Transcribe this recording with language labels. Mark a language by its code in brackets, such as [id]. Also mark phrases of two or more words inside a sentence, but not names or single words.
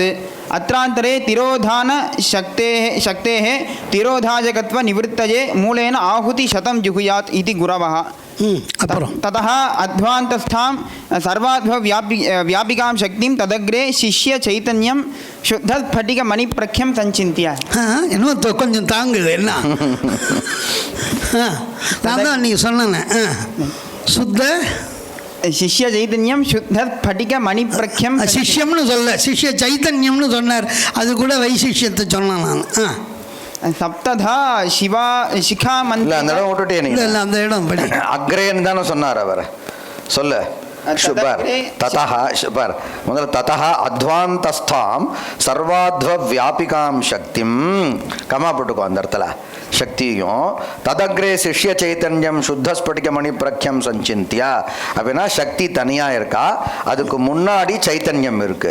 [sa] अत्रान्तरे तिरोधानशक्तेः तिरोधायकत्वनिवृत्तये मूलेन आहुतिशतं जुहुयात् इति गुरवः. ततः अध्वान्तस्थां सर्वाध्वव्यापिकां शक्तिं तदग्रे शिष्य चैतन्यं शुद्धस्फटिकमणिप्रख्यं सञ्चिन्त्य. [ta] இன்னும் கொஞ்சம் தாங்குது. என்ன நான் தான் நீ சொன்னேன். சுத்த [sa] शिष्य चैतन्यम शुद्ध स्फटिक मणिप्रख्यम. [ta] சிஷ்யம்னு சொல்ல, சிஷ்ய சைத்தன்யம்னு சொன்னார். அது கூட வைசிஷ்யத்தை சொன்னேன் நான். [sa] सप्तधा शिवा शिखा मन्त्र. [ta] அந்த இடம் விட்டுட்டே நீ. இல்லை அந்த இடம் படி. அக்ரேன்னு தானே சொன்னார் அவர். சொல்லு. [sa] शुभर ततः शुभर முதல்ல ततः अध्वान्तस्थाम् सर्वाध्व व्यापिकाम् शक्तिम् [ta] கமா போட்டுக்கோ அந்த இடத்துல சக்தியும் [sa] तदग्रे शिष्य चैतन्यम् शुद्ध स्फटिक मणि प्रख्यम् सञ्चिन्त्य. [ta] அப்படின்னா சக்தி தனியா இருக்கா, அதுக்கு முன்னாடி சைத்தன்யம் இருக்கு.